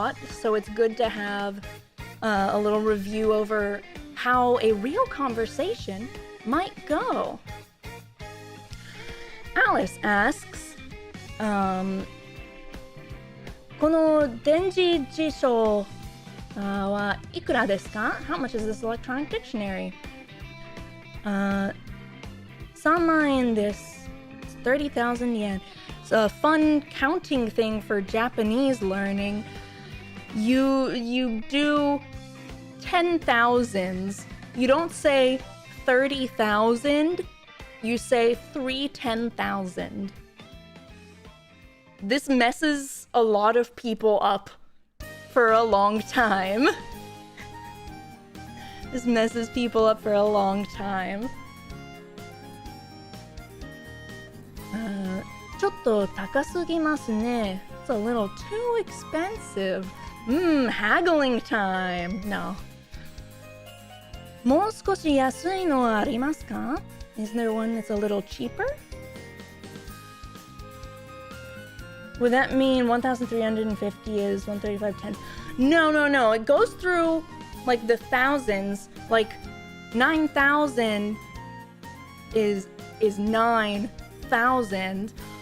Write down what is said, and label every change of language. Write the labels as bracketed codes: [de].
[en] So it's good to have a little review over how a real conversation might go. Alice asks, [ja] この電磁辞書 ikura desu ka? [en] How much is this electronic dictionary? [ja] 3万円 desu. [en] It's 30,000 yen. It's a fun counting thing for Japanese learning. You do 10,000s. You don't say 30,000. You say 310,000. This messes a lot of people up for a long time. This messes people up for a long time. [ja] ちょっと高すぎますね. [en] It's a little too expensive. Haggling time. No. [ja] もう少し安いのはありますか? [en] Is there one that's a little cheaper? Would that mean 1,350 is 135.10? No. It goes through like the thousands. Like 9,000 is 9,000.